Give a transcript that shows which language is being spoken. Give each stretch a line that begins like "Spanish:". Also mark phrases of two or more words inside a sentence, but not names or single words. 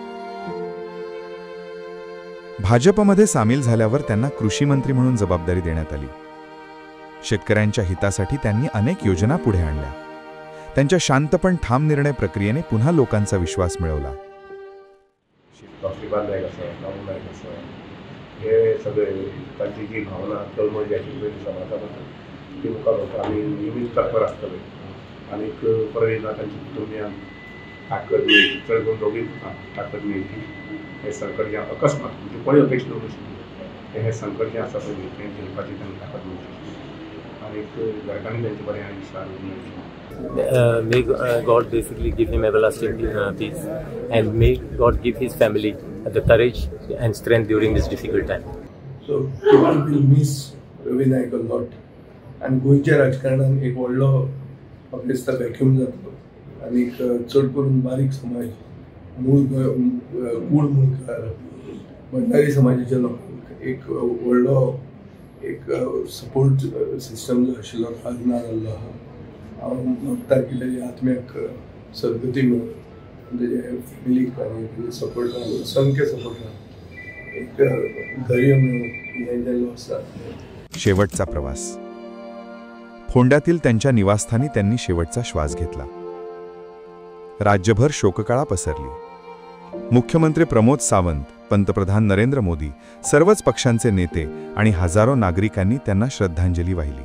Marathi: भाजपमध्ये सामील झाल्यावर त्यांना कृषी मंत्री म्हणून जबाबदारी देण्यात आली। शेतकऱ्यांच्या हितासाठी त्यांनी अनेक योजना पुढे आणल्या। त्यांच्या शांत पण ठाम निर्णय प्रक्रियेने पुन्हा लोकांचा विश्वास मिळवला।
Konkani: हे सगळे तांची जी भावना तळमळ जी आशिल्ली समाजाबद्दल ती मुखार वता आनी नियमीत तत्पर आसतले आनीक परत एकदा तांच्या कुटुंबियांक ताकद मेळची, चड करून दोगूय ताकद मेळची. हे संकट जें अकस्मात म्हणजे कोणी अपेक्षित नाशिल्लें हे संकट जें आसा पळय तें झेलपाची तांकां ताकद मेळची आनीक घरकान्नी तांचे बरें आयुश्य मेळचें.
English: May God basically give him everlasting peace, and may God give his family the courage and strength during this difficult time. So people will miss Ravi Naik a lot, and
Konkani: गोंयच्या राजकारणात एक व्हडलो म्हाका दिसता वॅक्यूम जातलो आनी चड करून बारीक समाज मूळ कूळ मुळकार भंडारी समाजाच्या लोकांक एक व्हडलो एक
English: support system
Konkani: जो आशिल्लो आज ना जाल्लो आहा. हांव मागता की तेजे आत्म्याक सद्गती मेळून तेजे फॅमिलीक आनी तेजे सपोर्टान संख्य सपोर्टान एक धैर्य मेळून हें जें लॉस जाता.
Marathi: शेवटचा प्रवास. फोंड्यातील त्यांच्या निवासस्थानी त्यांनी शेवटचा श्वास घेतला. राज्यभर शोककळा पसरली. मुख्यमंत्री प्रमोद सावंत, पंतप्रधान नरेंद्र मोदी, सर्वच पक्षांचे नेते आणि हजारो नागरिकांनी त्यांना श्रद्धांजली वाहिली.